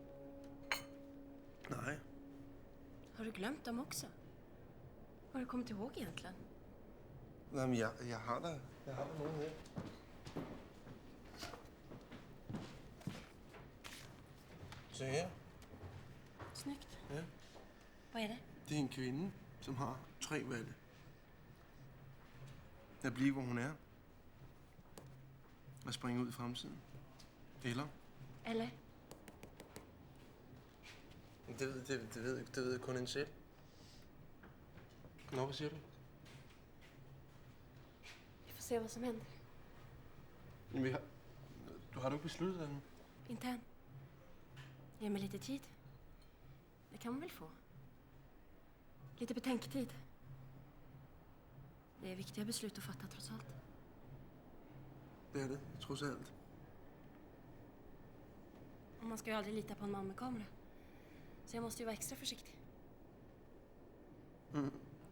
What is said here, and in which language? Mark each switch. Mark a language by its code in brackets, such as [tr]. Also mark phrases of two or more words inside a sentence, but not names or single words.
[sv] Nej. Har du glömt dem också? Vad har du kommit ihåg egentligen? [da] Nej, men jeg har da nogen her. Se her. [sv] Snyggt. Ja. Vad är det? [da] Det er en kvinde, som har 3 valg. At blive, hvor hun er. At springe ud i fremtiden. Eller? Det ved kun en selv. Nå, hvad siger du? [sv] Vi får se vad som händer. [da] Jamen, du har du ikke besluttet dig nu? [sv] Inte än. Ge mig lite tid. Det kan man väl få. Lite betänketid. Det är viktiga beslut att fatta trots allt. [da] Det er det, trods alt. [sv] Och man ska ju aldrig lita på en man med kamera. Så jag måste ju vara extra försiktig. Mm.